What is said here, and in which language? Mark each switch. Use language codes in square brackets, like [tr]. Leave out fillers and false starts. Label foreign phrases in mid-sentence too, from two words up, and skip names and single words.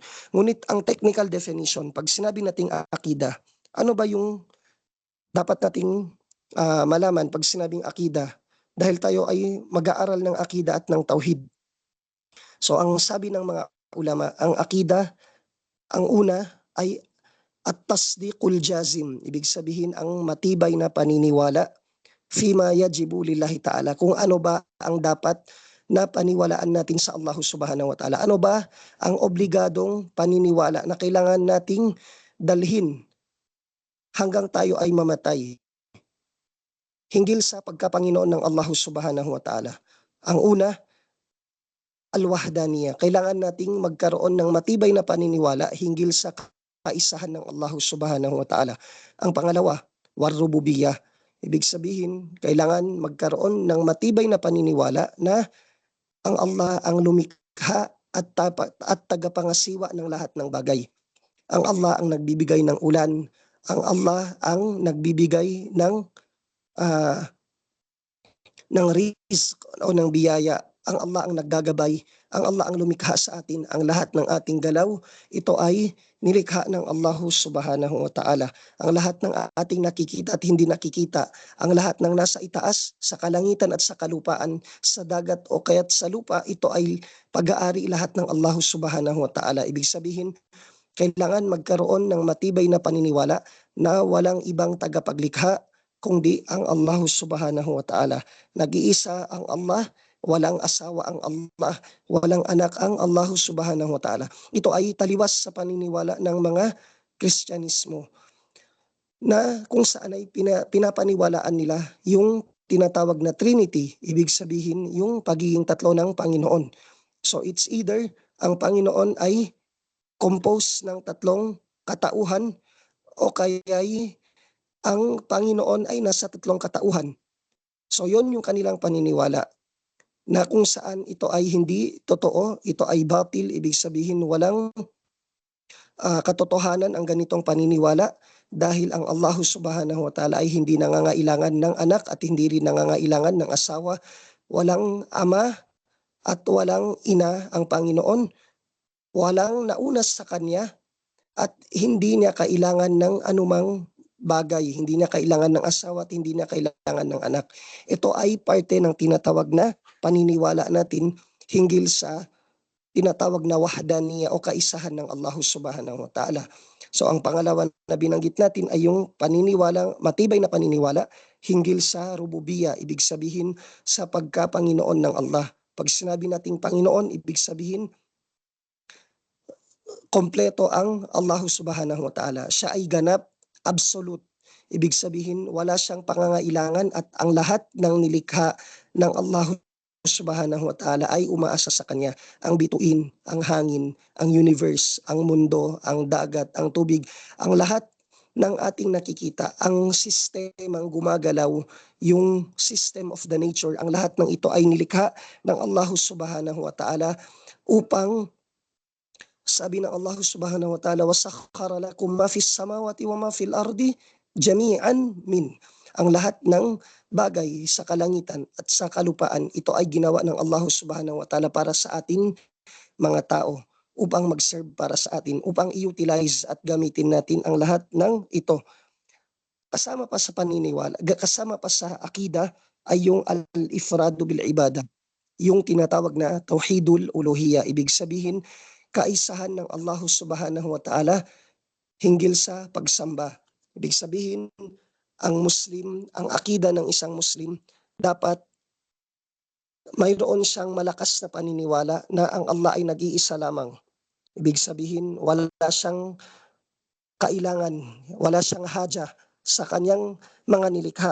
[tl] Ngunit ang technical definition, pag sinabi nating akida, ano ba yung dapat nating malaman pag sinabing akida? Dahil tayo ay mag-aaral ng akida at ng tauhid. So ang sabi ng mga ulama, ang akida, ang una ay [ar] التصديق الجازم. [tl] Ibig sabihin ang matibay na paniniwala [ar] فيما يجب لله تعالى. [tl] Kung ano ba ang dapat na paniwalaan natin sa Allah [ar] سبحانه وتعالى. [tl] Ano ba ang obligadong paniniwala na kailangan nating dalhin hanggang tayo ay mamatay hinggil sa pagkapanginoon ng Allah [ar] سبحانه وتعالى. [tl] Ang una, al-wahdaniyah. Kailangan nating magkaroon ng matibay na paniniwala hinggil sa kaisahan ng Allah [ar] سبحانه وتعالى. [tl] Ang pangalawa, war-rububiyah. Ibig sabihin, kailangan magkaroon ng matibay na paniniwala na ang Allah ang lumikha at tagapangasiwa ng lahat ng bagay. Ang Allah ang nagbibigay ng ulan, ang Allah ang nagbibigay ah, ng rizq o ng biyaya. Ang Allah ang naggagabay, ang Allah ang lumikha sa atin, ang lahat ng ating galaw, ito ay nilikha ng Allah [ar] سبحانه وتعالى. [tl] Ang lahat ng ating nakikita at hindi nakikita, ang lahat ng nasa itaas, sa kalangitan at sa kalupaan, sa dagat o kaya't sa lupa, ito ay pag-aari lahat ng Allah [ar] سبحانه وتعالى. [tl] Ibig sabihin, kailangan magkaroon ng matibay na paniniwala na walang ibang tagapaglikha kundi ang Allah [ar] سبحانه وتعالى. [tl] Nag-iisa ang Allah, walang asawa ang Allah, walang anak ang Allah [ar] سبحانه وتعالى. [tl] Ito ay taliwas sa paniniwala ng mga Kristyanismo na kung saan ay pinapaniwalaan nila yung tinatawag na Trinity, ibig sabihin yung pagiging tatlo ng Panginoon. [en] So it's either [tl] ang Panginoon ay composed ng tatlong katauhan o kaya'y ang Panginoon ay nasa tatlong katauhan. So yon yung kanilang paniniwala na kung saan ito ay hindi totoo, ito ay batil, ibig sabihin walang katotohanan ang ganitong paniniwala dahil ang Allah [ar] سبحانه وتعالى [tl] ay hindi nangangailangan ng anak at hindi rin nangangailangan ng asawa, walang ama at walang ina ang Panginoon, walang nauna sa kanya at hindi niya kailangan ng anumang bagay, hindi niya kailangan ng asawa at hindi niya kailangan ng anak. Ito ay parte ng tinatawag na paniniwala natin hinggil sa tinatawag na wahdaniya o kaisahan ng Allah [ar] سبحانه وتعالى. [tl] So ang pangalawa na binanggit natin ay yung matibay na paniniwala hinggil sa rububiya, ibig sabihin sa pagkapanginoon ng Allah. Pag sinabi nating Panginoon, ibig sabihin kompleto ang Allah [ar] سبحانه وتعالى. [tl] Siya ay ganap, absolute. Ibig sabihin, wala siyang pangangailangan at ang lahat ng nilikha ng Allah [ar] سبحانه وتعالى [tl] ay umaasa sa kanya. Ang bituin, ang hangin, ang universe, ang mundo, ang dagat, ang tubig, ang lahat ng ating nakikita, ang sistemang gumagalaw, yung [en] system of the nature, [tl] ang lahat ng ito ay nilikha ng Allah [ar] سبحانه وتعالى [tl] upang sabi ng Allah [ar] سبحانه وتعالى, وَسَخَّرَ لَكُمْ مَا فِي السَّمَاوَاتِ وَمَا فِي الْأَرْضِ جَمِيعًا مِنْ. [tl] Ang lahat ng bagay sa kalangitan at sa kalupaan, ito ay ginawa ng Allah [ar] سبحانه وتعالى [tl] para sa ating mga tao, upang mag-serve para sa atin, upang i-utilize at gamitin natin ang lahat ng ito. Kasama pa sa paniniwala, kasama pa sa akida ay yung [ar] الإفراد بالعبادة, [tl] yung tinatawag na [ar] توحيد الألوهية, [tl] ibig sabihin kaisahan ng Allah [ar] سبحانه وتعالى [tl] hinggil sa pagsamba. Ibig sabihin, ang Muslim, ang akida ng isang Muslim, dapat mayroon siyang malakas na paniniwala na ang Allah ay nag-iisa lamang. Ibig sabihin, wala siyang kailangan, wala siyang haja sa kanyang mga nilikha.